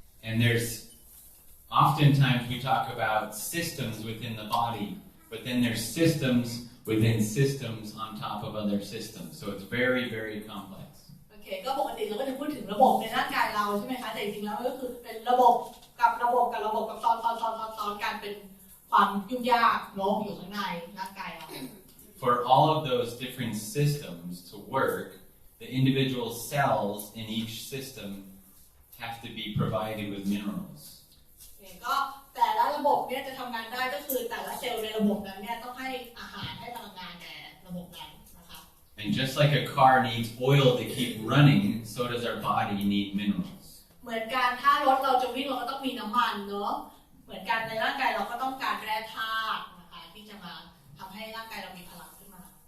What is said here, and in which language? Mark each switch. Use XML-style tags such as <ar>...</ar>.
<en>And there's oftentimes we talk about systems within the body, but then there's systems within systems on top of other systems. So it's very, very complex.</en> <th>โอเคก็ปกติเราก็จะพูดถึงระบบในร่างกายเราใช่ไหมคะแต่จริงๆแล้วก็คือเป็นระบบกับระบบกับระบบกับซ้อนกันเป็นความยุ่งยากเนาะอยู่ข้างในร่างกายเรา</th> <en>For all of those different systems to work, the individual cells in each system have to be provided with minerals.</en> <th>ก็แต่ละระบบเนี่ยจะทำงานได้ก็คือแต่ละเซลล์ในระบบนั้นเนี่ยต้องให้อาหารให้พลังงานแก่ระบบนั้นนะคะ</th> <en>And just like a car needs oil to keep running, so does our body need minerals.</en> <th>เหมือนกันถ้ารถเราจะวิ่งเราก็ต้องมีน้ำมันเนาะเหมือนกันในร่างกายเราก็ต้องการแร่ธาตุนะคะที่จะมาทำให้ร่างกายเรามีพลังขึ้นมา</th>